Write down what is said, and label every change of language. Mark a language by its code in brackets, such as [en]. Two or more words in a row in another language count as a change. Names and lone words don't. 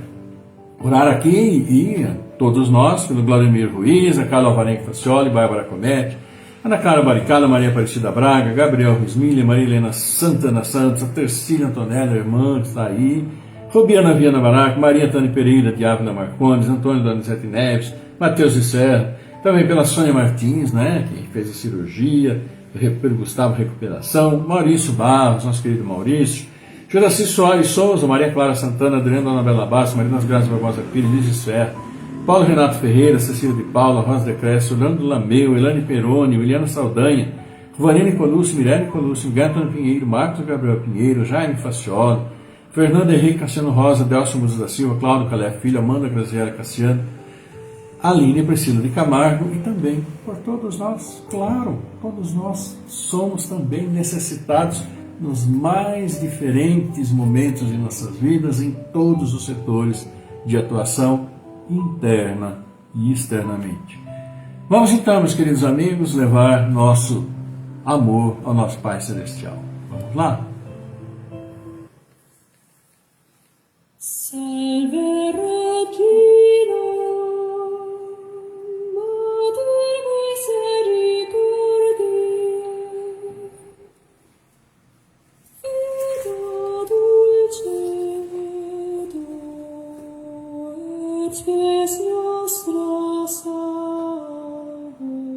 [pt] Orar aqui e todos nós, pelo Vladimir Ruiz, a Carla Alvarenque Facioli, Bárbara Comete, Ana Clara Baricala, Maria Aparecida Braga, Gabriel Rusmilha, Maria Helena Santana Santos, a Tercília Antonella, irmã, que está aí, Rubiana Viana Baraco, Maria Tânia Pereira de Ávila Marcondes, Antônio Donizete Neves, Matheus de Serra, também pela Sônia Martins, né, que fez a cirurgia, Gustavo Recuperação, Maurício Barros, nosso querido Maurício, Juraci Soares Souza, Maria Clara Santana, Adriana Anabela Bastos, Marinas Graças Barbosa Pires, Liz Esfer, Paulo Renato Ferreira, Cecília de Paula, Rosa de Cresce, Orlando Lameu, Elane Peroni, Williana Saldanha, Vanina Colucci, Mirelle Colucci, Gaetano Pinheiro, Marcos Gabriel Pinheiro, Jaime Facioli, Fernando Henrique Cassiano Rosa, Delcio Musa da Silva, Cláudio Calé Filho, Amanda Graziela Cassiano, Aline Priscila de Camargo e também por todos nós, claro, todos nós somos também necessitados nos mais diferentes momentos de nossas vidas, em todos os setores de atuação interna e externamente. Vamos então, meus queridos amigos, levar nosso amor ao nosso Pai Celestial. Vamos lá? [la] Salve Regina, Mater Misericordiae, Vita dulcedo, et spes nostra salve.